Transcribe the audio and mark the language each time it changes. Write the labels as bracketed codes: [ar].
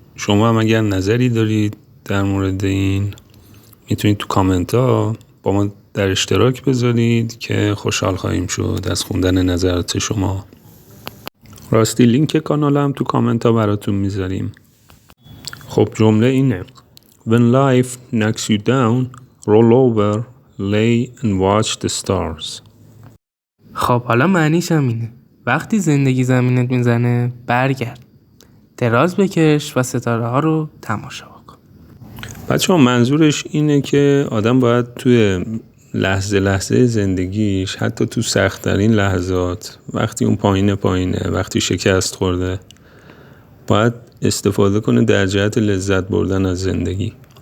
[fa] شما هم اگر نظری دارید در مورد این میتونید تو کامنت ها با ما در اشتراک بذارید که خوشحال خواهیم شد از خوندن نظرات شما. راستی لینک کانال هم تو کامنت ها براتون میذاریم. خب جمله اینه: [en] When life knocks you down, roll over, lay and watch the stars. [fa] خب حالا معنیش هم اینه: وقتی زندگی زمینت میزنه برگرد، دراز بکش و ستاره ها رو تماشا کن. بچه‌ها منظورش اینه که آدم باید توی لحظه زندگیش، حتی تو سخت‌ترین لحظات، وقتی اون پایینه، وقتی شکست خورده، باید استفاده کنه در جهت لذت بردن از زندگی.